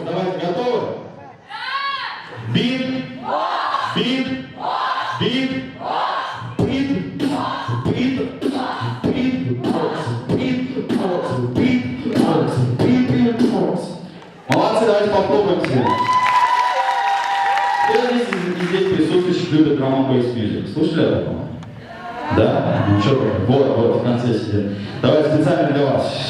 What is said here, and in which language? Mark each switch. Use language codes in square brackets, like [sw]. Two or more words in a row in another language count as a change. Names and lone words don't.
[ru] Давайте, готовы? Бит, бит, бит, бит, бит, бит, бокс, бит, бокс, бит, бокс, бит, бокс. Молодцы, давайте попробуем себе. Кто из здесь присутствующих любит [en] drum and bass music? [ru] Слушали об этом? Да? Ну что, вот, в конце сидит. Давайте специально для вас.